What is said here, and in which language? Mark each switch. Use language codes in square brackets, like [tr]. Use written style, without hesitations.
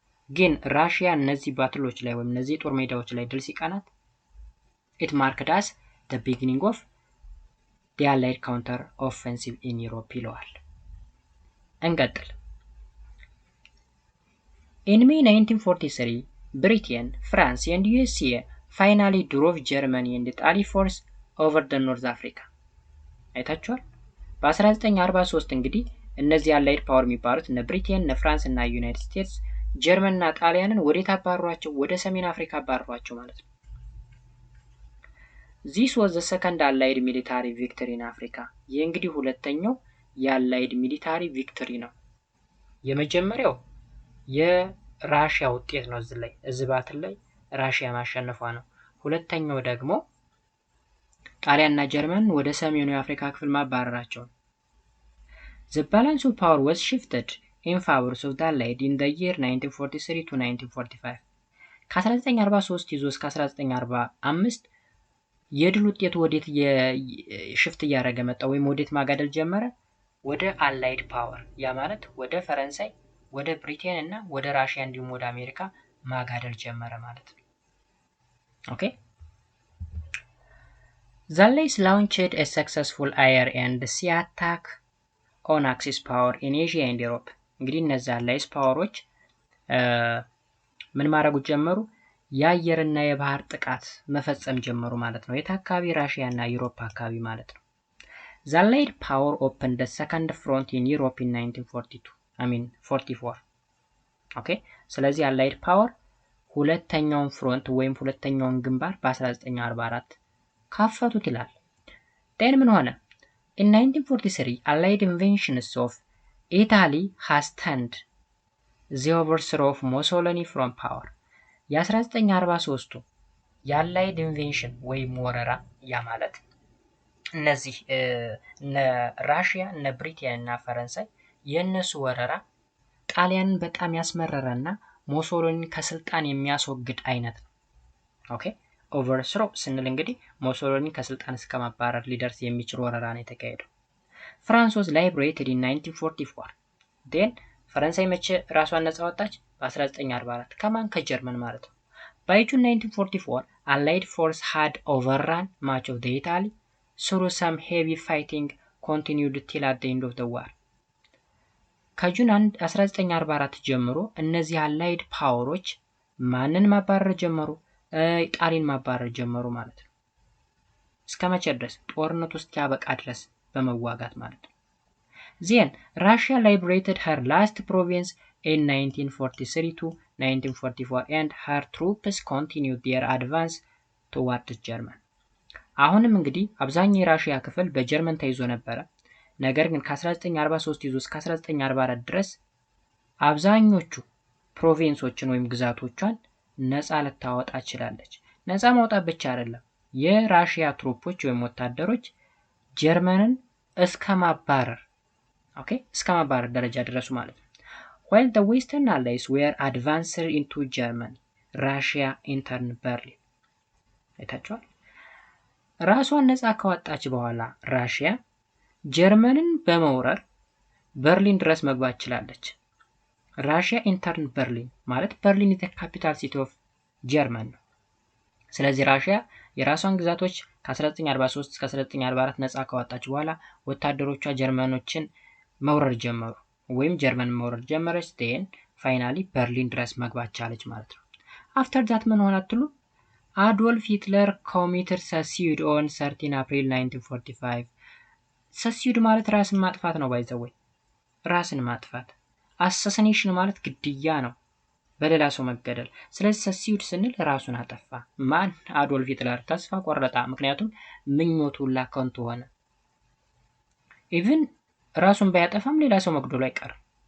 [am] ግን ራሽያ እነዚህ ባትሎች ላይ ወይም እነዚህ ጦር ሜዳዎች ላይ ድል ሲቀናት [en] it marked as the beginning of the Allied counter offensive in Europe [am] ይለዋል። እንቀጥል። [en] In May 1943 Britain, France and USA finally drove Germany and Italy force over the North Africa። [am] አይታችኋል። በ1943 እንግዲህ እነዚህ አላይድ ፓወር የሚባሉት እነ ብሪቴን፣ እነ ፍራንስ እና ዩናይትድ ስቴትስ ጀርመንና ጣሊያንን ወዴት አባሯቸው? ወደ ሰሜን አፍሪካ አባሯቸው ማለት ነው። [en] This was the second Allied military victory in Africa. [am] ይህ እንግዲህ ሁለተኛው የአላይድ ሚሊታሪ ቪክቶሪ ነው። የመጀመሪያው የራሺያ ውጤት ነው። እዚህ ባትል ላይ ራሺያ ማሸነፏ ነው። ሁለተኛው ደግሞ ጣሊያንና ጀርመን ወደ ሰሜኑ የአፍሪካ ክፍል ማባረራቸው ነው። [en] The balance of power was shifted in favor of the Allied in the year 1943 to 1945. [am] ከ1943 ይዞ እስከ 1945 የድል ውጤቱ ወዴት የሽፍት እያደረገ መጣ ወይም ወዴት ማጋደል ጀመረ? ወደ አላይድ ፓወር፣ ያ ማለት ወደ ፈረንሳይ፣ ወደ ብሪቴን እና ወደ ራሺያ እንዲሁም ወደ አሜሪካ ማጋደል ጀመረ ማለት ነው። ኦኬ [en] The Allies launched a successful air and sea attack on Axis power in Asia and Europe. [am] እንግዲህ እነዚህ አላይስ ፓወሮች ምን ማድረግ ጀመሩ? የአየርና የባህር ጥቃት መፈጸም ጀመሩ ማለት ነው። የት አካባቢ? ራሺያ እና ዩሮፕ አካባቢ ማለት ነው። [en] The Allied power opened the second front in Europe in 1944. [am] ኦኬ ስለዚህ አላይድ ፓወር ሁለተኛውን ፍሮንት ወይም ሁለተኛውን ግንባር በ1944 ካፈቱት ይላል። then ምን ሆነ? [en] In 1943 Allied invasions of Italy has turned the overthrow of Mussolini from power. [am] የ1943ቱ የአላይድ ኢንቬንሽን ወይም ወረራ ያ ማለት እነዚህ እነ ራሺያ እነ ብሪቴን እና ፈረንሳይ የነሱ ወረራ ጣሊያንን በጣም ያስመረረና ሞሶሎኒን ከስልጣን የሚያስወግድ አይነት ነው። ኦኬ ኦቨርስሮ ስንል እንግዲህ ሞሶሎኒ ከስልጣን እስከማባረር ሊደርስ የሚችል ወረራ ነው የተካሄደው። ፍራንስ [en] was liberated in 1944. [am] then ፈረንሳይ መቼ ራሷን ነፃ ወጣች? በ1944 ከማን? ከጀርመን ማለት ነው። [en] by June 1944 Allied force had overrun much of the Italy through some heavy fighting continued till at the end of the war. [am] ከጁን 1944 ጀምሮ እነዚህ አላይድ ፓወሮች ማንን ማባረር ጀመሩ? ጣሊያን ማባረር ጀመሩ ማለት ነው። እስከ መቼ ድረስ? ጦርነቱ እስኪያበቃ ድረስ በመዋጋት ማለት ነው። [en] then Russia liberated her last province in 1943 to 1944 and her troops continued their advance towards Germany. [am] አሁንም እንግዲህ አብዛኛው የራሺያ ክፍል በጀርመን ተይዞ ነበረ። ነገር ግን ከ1943 ይዞ እስከ 1944 ድረስ አብዛኞቹ ፕሮቪንሶችን ወይም ግዛቶቿን ነፃ ልታወጣ ችላለች። ነፃ ማውጣት ብቻ አይደለም፣ የራሺያ ትሩፖች ወይም ወታደሮች ጀርመንን እስከማባረር እስከማባረር ደረጃ ደረሱ ማለት ነው። [en] while the western allies were advancing into Germany, Russia entered Berlin. [am] አይታችኋል። ራሷን ነፃ ካወጣች በኋላ ራሺያ ጀርመንን በመውረር በርሊን ድረስ መግባት ችላለች። ራሺያ ኢንተርን በርሊን ማለት በርሊን [en] is the capital city of [am] ጀርመን ነው። ስለዚህ ራሺያ የራሷን ግዛቶች ከ1943 እስከ 1944 ነፃ ካወጣች በኋላ ወታደሮቿ ጀርመኖችን መውረር ጀመሩ ወይም ጀርመን መውረር ጀመረች። then ፋይናሊ በርሊን ድረስ መግባት ቻለች ማለት ነው። [en] after that [am] ምን ሆነ አትሉ? [en] አዶልፍ ሂትለር committed suicide on 13 April 1945. [am] suicide ማለት ራስን ማጥፋት ነው። ባይዘወይ ራስን ማጥፋት። assassination ማለት ግድያ ነው፣ በሌላ ሰው መገደል። ስለዚህ suicide ስንል ራሱን አጠፋ። ማን? አዶልፍ ሂትለር። ተስፋ ቆረጠ፣ ምክንያቱም ምኞቱ ላከንቱ ሆነ። ኢቭን ራሱን ባያጠፋም ሌላ ሰው መግደሉ አይቀርም።